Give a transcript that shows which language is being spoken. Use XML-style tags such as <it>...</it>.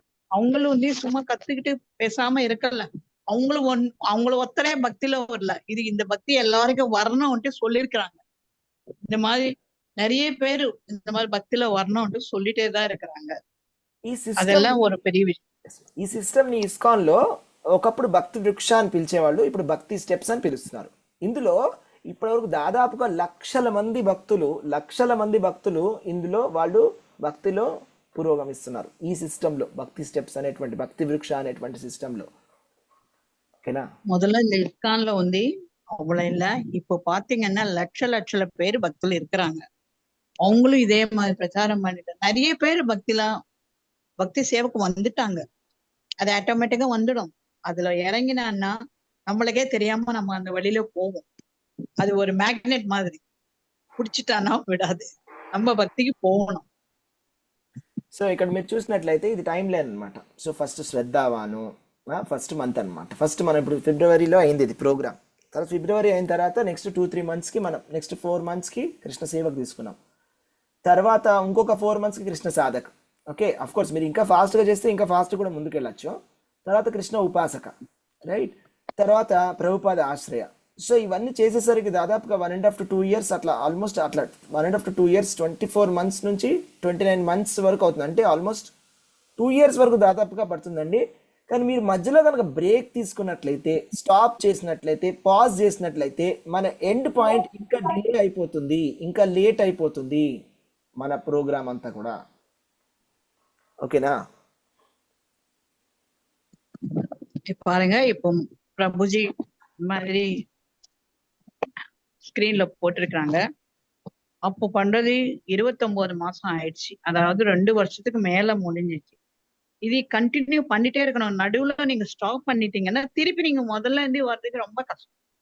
<ta>அவங்களும் வந்து சும்மா கத்துக்கிட்டு பேசாம இருக்கல, அவங்களும் ஒத்தரே பக்தியில வரல, இது இந்த பக்தி எல்லாருக்கும் வரணும்ட்டு சொல்லியிருக்கிறாங்க. இந்த மாதிரி நிறைய பேரு இந்த மாதிரி பக்தியில வரணும்ட்டு சொல்லிட்டே தான் இருக்கிறாங்க. அதெல்லாம் ஒரு பெரிய விஷயம்.</ta> <te>ఈ సిస్టమ్ ని ఇస్కాన్ లో ఒకప్పుడు భక్తి వృక్ష అని పిలిచేవాళ్ళు, ఇప్పుడు భక్తి స్టెప్స్ అని పిలుస్తున్నారు. ఇందులో ఇప్పటివరకు దాదాపుగా లక్షల మంది భక్తులు ఇందులో వాళ్ళు భక్తిలో పురోగమిస్తున్నారు. ఈ సిస్టమ్ లో భక్తి స్టెప్స్ అనేటువంటి భక్తి వృక్ష అనేటువంటి సిస్టమ్ లో. ఓకేనా,</te> <ta>முதல்ல இந்த இஸ்கான்ல வந்து அவ்வளவு இல்ல, இப்போ பாத்தீங்கன்னா லட்சல பேர் பக்தியில இருக்கிறாங்க. அவங்களும் இதே மாதிரி பிரச்சாரம் பண்ணிட்டு நிறைய பேர் பக்தி சேவைக்கு வந்துட்டாங்க. அது ஆட்டோமேட்டிக்கா வந்துடும். அதுல இறங்கினான்னா நம்மளுக்கே தெரியாம நம்ம அந்த வழியில போவோம். அது ஒரு மேக்னெட் மாதிரி, பிடிச்சிட்டானா விடாது, நம்ம பக்திக்கு పోవணும்.</ta> <te>సో ఇక్కడ మీరు చూసినట్లయితే ఇది టైం లైన్ అనమాట. సో ఫస్ట్ శ్రద్ధావాను ఫస్ట్ మంత్ అనమాట. ఫస్ట్ మనం ఇప్పుడు ఫిబ్రవరిలో అయింది ఇది ప్రోగ్రామ్. తర్వాత ఫిబ్రవరి అయిన తర్వాత నెక్స్ట్ 2-3 మంత్స్కి మనం నెక్స్ట్ 4 మంత్స్కి కృష్ణ సేవకు తీసుకున్నాం. తర్వాత ఇంకొక 4 మంత్స్కి కృష్ణ సాధక్. ఓకే, అఫ్ కోర్స్ మీరు ఇంకా ఫాస్ట్గా చేస్తే ఇంకా ఫాస్ట్ కూడా ముందుకు వెళ్ళచ్చు. తర్వాత కృష్ణ ఉపాసక, రైట్, తర్వాత ప్రభుపాద ఆశ్రయ. సో ఇవన్నీ చేసేసరికి దాదాపుగా 1.5 to 2 years అట్లా, ఆల్మోస్ట్ అట్లా 1.5 to 2 years 24 months నుంచి 29 months వరకు అవుతుంది. అంటే ఆల్మోస్ట్ 2 years వరకు దాదాపుగా పడుతుందండి. కానీ మీరు మధ్యలో కనుక బ్రేక్ తీసుకున్నట్లయితే, స్టాప్ చేసినట్లయితే, పాజ్ చేసినట్లయితే మన ఎండ్ పాయింట్ ఇంకా డిలే అయిపోతుంది, ఇంకా లేట్ అయిపోతుంది మన ప్రోగ్రామ్ అంతా కూడా. ఓకేనా,</te> <ta>பாருங்க இப்போ பிரபுஜி மாதிரி ஸ்கிரீன்ல போட்டிருக்காங்க. அப்போ பண்றது 29 மாசம் ஆயிடுச்சு. அதாவது 2 வருஷத்துக்கு மேல முடிஞ்சிச்சு. இது கண்டினியூ பண்ணிட்டே இருக்கணும். நடுவுல நீங்க ஸ்டாப் பண்ணிட்டீங்கன்னா திருப்பி நீங்க முதல்ல இருந்து வர்றதுக்கு ரொம்ப கஷ்டம்.</ta>